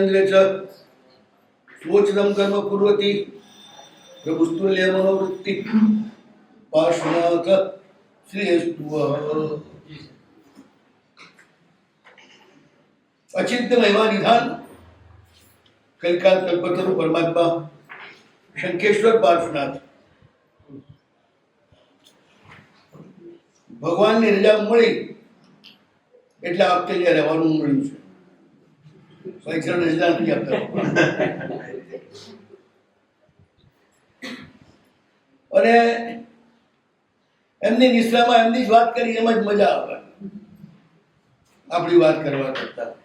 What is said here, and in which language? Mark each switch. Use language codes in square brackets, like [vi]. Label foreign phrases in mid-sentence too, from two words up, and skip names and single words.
[sa] च स्वोचितं कर्म कुर्वति प्रभुस्तुल्य मनोवृत्ति पार्श्वनाथ श्रेयस्तु अचिंत्य महिमा निधान कलिकाल कल्पतरु परमात्मा शंखेश्वर पार्श्वनाथ [gu] ભગવાન ને रजा मળી એટલે આપતે જે રહેવાનું મળ્યું છે પૈસા રજા નથી આપતા અને એમની નિશ્રામાં એમની જ વાત કરી એમ જ મજા આવે આપણી વાત કરવા કરતા